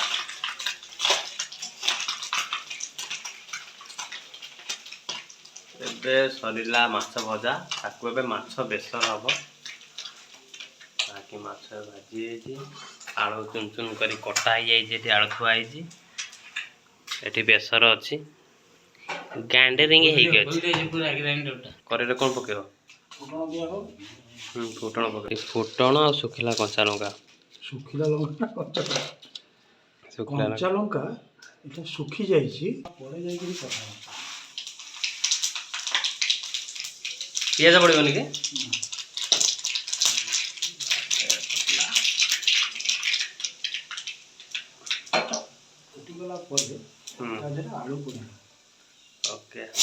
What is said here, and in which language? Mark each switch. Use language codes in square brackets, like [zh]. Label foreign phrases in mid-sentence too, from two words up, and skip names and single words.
[or] ଏବେ ସରିଲା ମାଛ ଭଜା ତାକୁ ଏବେ ମାଛ ବେସର ହବ ବାକି ମାଛ ଭାଜି ହେଇଛି ଆଳୁ ଚୁନ ଚୁନ କରି କଟା ହେଇଯାଇଛି ଏଠି ଆଳୁ ଥୁଆ ହେଇଛି ଏଠି ବେସର ଅଛି ଗ୍ରାଇଣ୍ଡରିଂ ହେଇକି ଅଛି କରେଇରେ କ'ଣ ପକେଇବ ଫୁଟଣ ପକେଇ ଫୁଟଣ ଆଉ ଶୁଖିଲା କଞ୍ଚା ଲଙ୍କା ଶୁଖିଲା ଲଙ୍କା କଞ୍ଚା ଲଙ୍କା ଏଟା ଶୁଖି ଯାଇଛି ପରେ ଯାଇକି କଥା ପିଆଜ ପଡ଼ିବନି କି ଫୁଟିଗଲା ପରେ ତା ଦେହରେ ଆଳୁ ପଡ଼ିବ ଓକେ